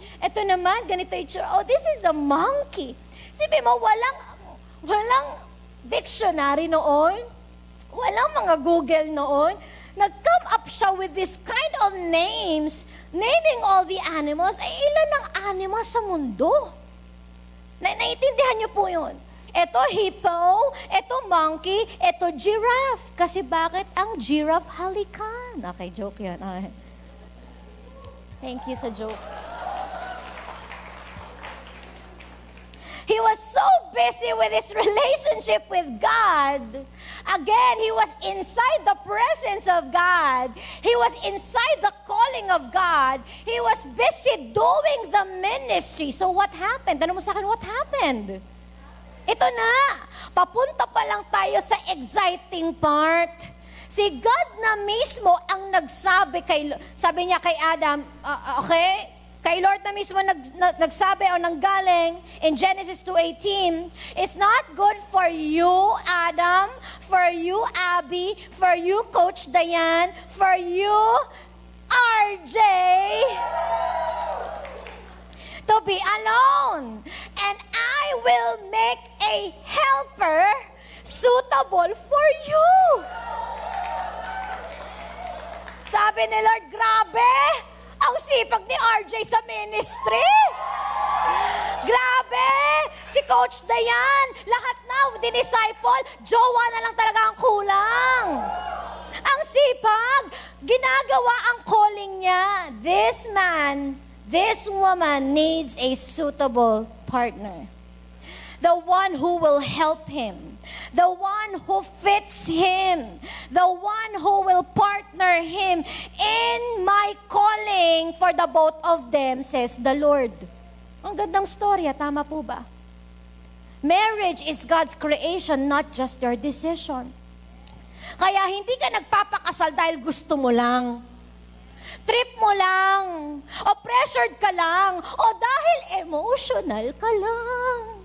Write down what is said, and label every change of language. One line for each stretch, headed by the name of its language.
Filipino: Ito naman, ganito itsura. Oh,
English: this is a monkey.
Filipino: Sabi mo, walang dictionary noon. Walang mga Google noon. Nag-come up siya
English: with this kind of names, naming all the animals.
Filipino: Ay, ilan ang animals sa mundo? Naiintindihan niyo po yun. Ito hippo, ito monkey, ito giraffe. Kasi bakit ang giraffe halikan? Okay, joke yan. Okay. Thank you sa joke.
English: He was so busy with his relationship with God. Again, he was inside the presence of God. He was inside the calling of God. He was busy doing the ministry. So what happened?
Filipino: Tanong mo sa akin, what happened? Ito na, papunta pa lang tayo sa exciting part. Si God na mismo ang nagsabi sabi niya kay Adam, okay? Kay Lord na mismo nagsabi o nanggaling
English: in Genesis 2:18, it's not good for you, Adam, for you, Abby, for you, Coach Diane, for you, RJ, to be alone. And I will make a helper suitable for you.
Filipino: Sabi ni Lord, grabe, ang sipag ni RJ sa ministry. Grabe, si Coach Dayan, lahat na, disciple, jowa na lang talaga ang kulang. Ang sipag, ginagawa ang calling niya.
English: This man, this woman needs a suitable partner. The one who will help him. The one who fits him. The one who will partner him in my calling for the both of them, says the Lord.
Filipino: Ang gandang storya, tama po ba?
English: Marriage is God's creation, not just your decision.
Filipino: Kaya hindi ka nagpapakasal dahil gusto mo lang. Trip mo lang, o pressured ka lang, o dahil emotional ka lang.